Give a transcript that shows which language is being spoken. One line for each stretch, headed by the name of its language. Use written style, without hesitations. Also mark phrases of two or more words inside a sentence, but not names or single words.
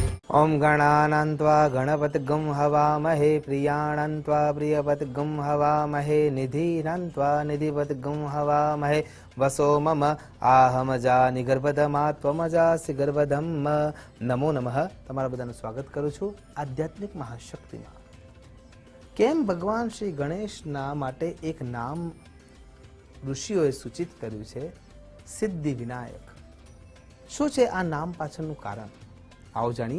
Sanskrit: ओम गणानान्त्वा गणपतिगं हवामहे प्रियाणान्त्वा प्रियपतिगं हवामहे निधीनान्त्वा निधिपतिगं हवामहे वसो मम आहमजा निगर्भधमा त्वमजासि गर्भधम। नमो नमः।
Gujarati: તમારા બધાનું સ્વાગત કરું છું આધ્યાત્મિક મહાશક્તિમાં। કેમ ભગવાન શ્રી ગણેશના માટે એક નામ ઋષિઓએ સૂચિત કર્યું છે, સિદ્ધિ વિનાયક। શું છે આ નામ પાછળનું કારણ? આવો જાણીએ।